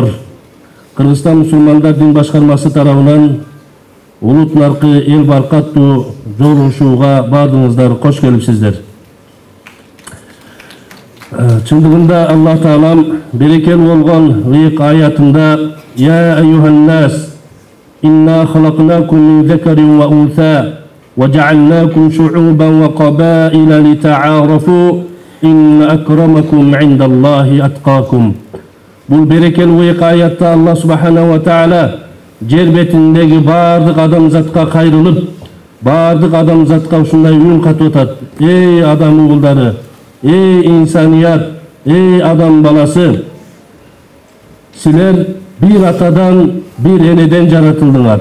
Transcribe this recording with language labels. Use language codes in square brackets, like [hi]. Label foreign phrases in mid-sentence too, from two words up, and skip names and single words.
[ky] Кыргызстан мусулмандар дин башкармасы тарабынан улут наркы эл баркаттуу жолугушууга баардыгыңыздар кош келипсиздер. Чындыгында Аллах Таалам берекелүү болгон ыйык аятында [ar] «يا أيها الناس, إنا خلقناكم من ذكر وأنثى وجعلناكم شعوبا وقبائل لتعارفوا إن أكرمكم عند الله أتقاكم». [ky] Бұл берекелүү ыйык аятта [ar] الله سبحانه وتعالى [ky] жер бетиндеги бардык адамзатка кайрылып, бардык адамзатка ушундай үн катып атат. Эй адам угулдары, эй инсаният, эй адам баласы, силер бир атадан, бир энеден жаратылдыңар.